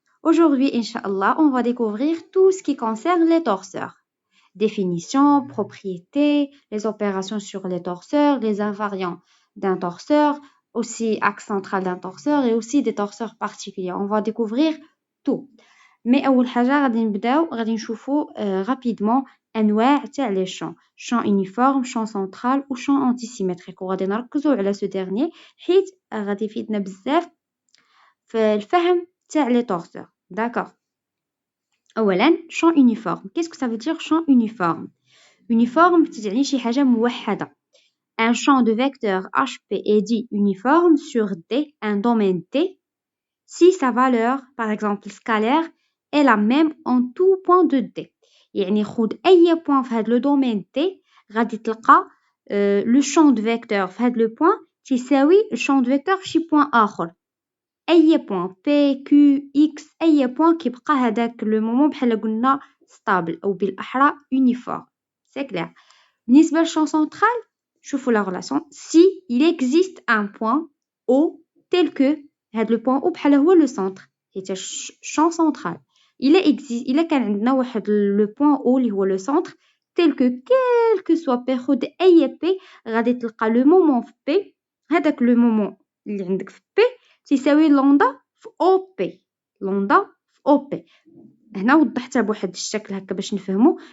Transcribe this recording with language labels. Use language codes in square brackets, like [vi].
[fr] Aujourd'hui, Inch'Allah, on va découvrir tout ce qui concerne les torseurs. Définition, propriétés, les opérations sur les torseurs, les invariants d'un torseur, aussi axe central d'un torseur et aussi des torseurs particuliers. On va découvrir tout. Mais [ar] أول حاجة غادي نشوفوا [fr] rapidement [ar] أنواع تاع [fr] les champs. Champ uniforme, champ central ou champ antisymétrique. [ar] وغادي نركزوا على [fr] ce dernier [ar] حيت غادي يفيدنا بزاف في الفهم تاع [fr] les torseurs. D'accord. [ar] أولا [fr] champ uniforme. Qu'est-ce que ça veut dire champ uniforme? [ar] Uniforme تعني شي حاجة موحدة. [fr] Un champ de vecteurs HP est dit uniforme sur D, un domaine T, si sa valeur, par exemple scalaire, est la même en tout point de D. [ar] يعني خود أي point في هذا [fr] le domaine T [ar] غادي تلقى [fr] le champ de vecteurs [ar] في هذا [fr] le point [ar] تساوي le champ de vecteurs في شي point آخر. [fr] أي point P, Q, X أي point [ar] كيبقى هذاك [fr] le moment [ar] بحال قلنا [fr] stable [ar] أو بالأحرى [fr] uniforme. C'est clair. بالنسبة للchamp central, [ar] شوفوا [fr] la relation. Si il existe un point O tel que هذا le point O [ar] بحال هو [fr] le centre حيت champ central. [ar] إلا كان عندنا واحد [fr] le point O [ar] اللي هو le centre [fr] tel que quel que soit P [ar] خد أي P غادي تلقى [fr] le moment [ar] في P هذاك le moment اللي عندك في P تساوي لوندا في أو بي. لوندا في أو بي. هنا وضحتها بواحد الشكل هكا باش نفهمو.